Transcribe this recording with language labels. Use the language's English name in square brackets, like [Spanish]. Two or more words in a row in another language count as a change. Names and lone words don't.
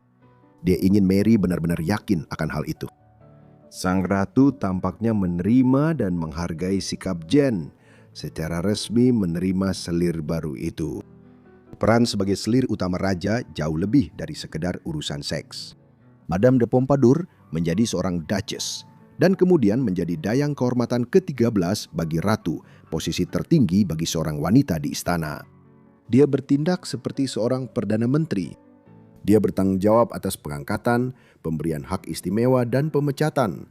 [Indonesian] Dia ingin Mary benar-benar yakin akan hal itu. Sang ratu tampaknya menerima dan menghargai sikap Jeanne, secara resmi menerima selir baru itu. Peran sebagai selir utama raja jauh lebih dari sekedar urusan seks. Madame de Pompadour menjadi seorang duchess dan kemudian menjadi dayang kehormatan ke-13 bagi ratu, posisi tertinggi bagi seorang wanita di istana. Dia bertindak seperti seorang perdana menteri. Dia bertanggung jawab atas pengangkatan, pemberian hak istimewa, dan pemecatan.